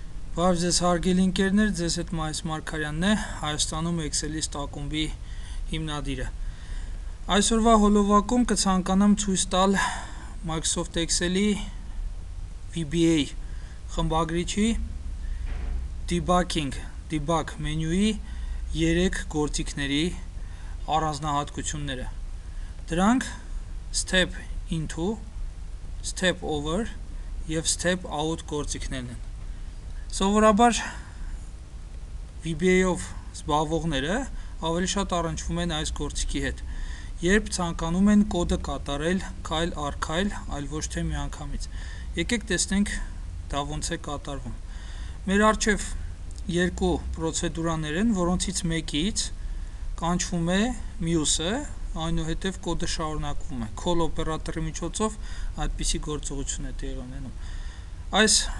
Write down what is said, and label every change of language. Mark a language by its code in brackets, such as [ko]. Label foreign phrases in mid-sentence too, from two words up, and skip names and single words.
[hy] Բարև ձեզ հարգելի ընկերներ, ձեզ հետ Մայիս Մարգարյանն է, Հայաստանում Excel-իստ ակումբի հիմնադիրը։ Այսօրվա հոլովակում կցանկանամ ցույց տալ Microsoft Excel-ի VBA խմբագրիչի debug մենյուի 3 գործիքների առանձնահատկությունները։ Դրանք [en] step into, step over [hy] և [en] step out [hy] գործիքներն են։ Սովորաբար VBA-ով զբաղվողները ավելի շատ առնչվում են այս գործիքի հետ, երբ ցանկանում են կոդը կատարել քայլ առ քայլ, այլ ոչ թե միանգամից։ Եկեք տեսնենք դա ոնց է կատարվում։ Մեր առջև երկու պրոցեդուրաներ են, որոնցից մեկից կանչվում է մյուսը, այնուհետև կոդը շարունակվում է։ Call օպերատորի միջոցով այդպիսի գործողություն է տեղի ունենում։ Այս